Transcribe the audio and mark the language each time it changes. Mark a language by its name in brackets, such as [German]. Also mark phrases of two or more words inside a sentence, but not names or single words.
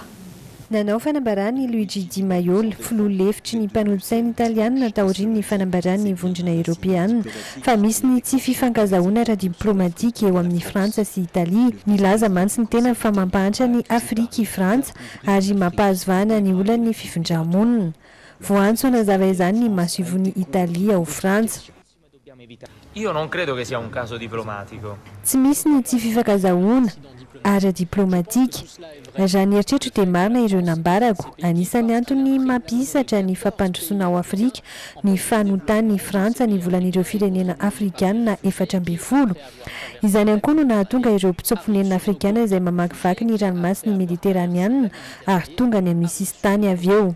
[Malagasy] Nanao fanambarany Luigi Di Maio, filoha lefitry ny mpanolo-tsaina italiana taorian'ny fanambarany vondrona Eoropeana fa misy ny tsy fifankazahoana ara-diplomatika eo amin'ny Frantsa sy Italia. Nilaza mantsy ny tena fa mampahantra ny Afrika i Frantsa ary mampahazovana ny olon'ny fifindramonina. Voantso nazava izany ny maso ivon'ny Italia ao Frantsa. [Italian] Io non credo che sia un caso diplomatico. [Malagasy] Tsy misy ny tsy fifankazahoana ara-diplomatika. Raha ny eritreritro dia marina ireo nambarako. Anisany antony mampisatra ny fampandrosoana ao Afrika ny fanotan'ny Frantsa ny volan'ireo firenena Afrikana 420. Izany ihany koa no nahatonga ireo mpitsoponenina Afrikana izay mamakivaky ny ranomasina Mediteraniana ary tonga ny amin'ny sisitany avy eo.